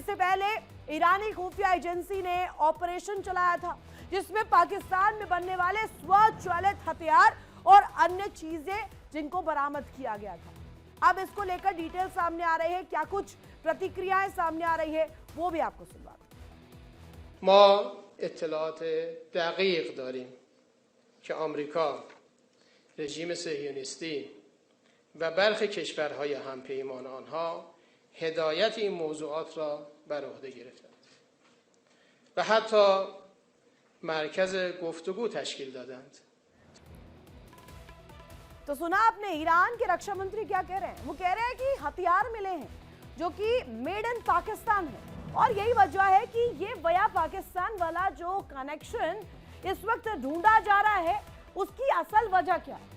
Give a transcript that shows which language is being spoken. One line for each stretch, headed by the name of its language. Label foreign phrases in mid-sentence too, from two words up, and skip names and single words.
Hindi: इससे पहले ईरानी खुफिया एजेंसी ने ऑपरेशन चलाया था, जिसमें पाकिस्तान में बनने वाले स्वचालित हथियार और अन्य चीजें जिनको बरामद किया गया था। अब इसको लेकर डिटेल सामने आ रहे हैं, क्या कुछ प्रतिक्रियाएं सामने आ रही है, वो भी आपको सुनवा दूं।
Persian: ما اطلاعات دقیق داریم که آمریکا، رژیم صهیونیستی و برخی کشورهای همپیمان آنها هدایت این موضوعات را بر عهده گرفتند و حتی مرکز گفتگو تشکیل دادند.
Hindi: तो सुना आपने ईरान के रक्षा मंत्री क्या कह रहे हैं? वो कह रहे हैं कि हथियार मिले हैं जो कि
English: made in Pakistan
Hindi: है और यही वजह है कि ये वया पाकिस्तान वाला जो कनेक्शन इस वक्त ढूंढा जा रहा है, उसकी असल वजह क्या है।